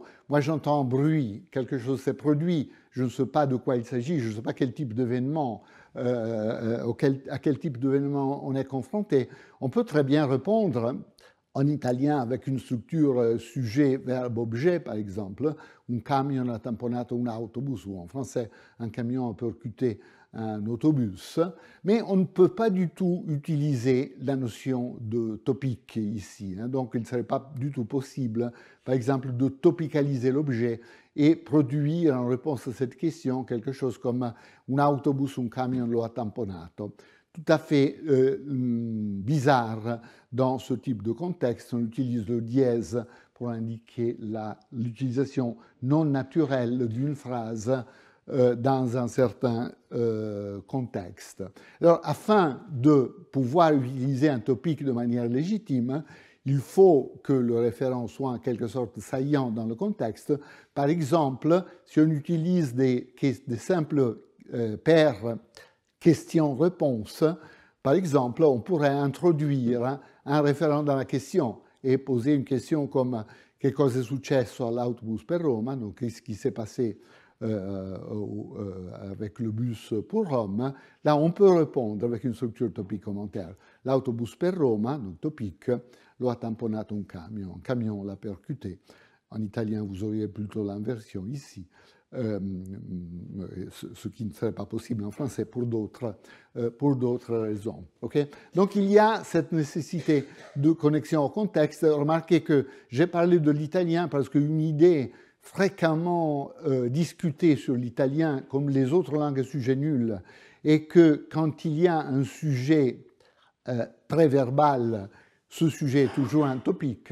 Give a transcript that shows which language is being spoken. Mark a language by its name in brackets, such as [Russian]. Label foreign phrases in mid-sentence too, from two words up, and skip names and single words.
[French] Moi, j'entends un bruit, quelque chose s'est produit, je ne sais pas de quoi il s'agit, je ne sais pas quel type d'événement, à quel type d'événement on est confronté. On peut très bien répondre en italien avec une structure sujet, verbe, objet, par exemple, [Italian] un camion ha tamponato un autobus, [French] ou en français, [Italian] un camion [French] a percuté un autobus, mais on ne peut pas du tout utiliser la notion de topique ici. Donc, il ne serait pas du tout possible, par exemple, de topicaliser l'objet et produire en réponse à cette question quelque chose comme [Italian] un autobus, un camion lo ha tamponato. [French] Tout à fait bizarre dans ce type de contexte. On utilise le dièse pour indiquer l'utilisation non naturelle d'une phrase dans un certain contexte. Alors, afin de pouvoir utiliser un topique de manière légitime, il faut que le référent soit en quelque sorte saillant dans le contexte. Par exemple, si on utilise des simples paires question-réponse, par exemple, on pourrait introduire un référent dans la question et poser une question comme « [Italian] Che cosa è successo all'autobus per Roma ?» [French] donc qu'est-ce qui s'est passé avec le bus pour Rome. Là, on peut répondre avec une structure topique commentaire. [Italian] L'autobus per Roma, [French] donc topique, [Italian] lo ha tamponato un camion [French] l'a percuté. En italien, vous auriez plutôt l'inversion ici. Ce qui ne serait pas possible en français pour d'autres raisons. Okay? Donc il y a cette nécessité de connexion au contexte. Remarquez que j'ai parlé de l'italien parce qu'une idée fréquemment discutée sur l'italien, comme les autres langues sujet nul, est que quand il y a un sujet préverbal, ce sujet est toujours un topique.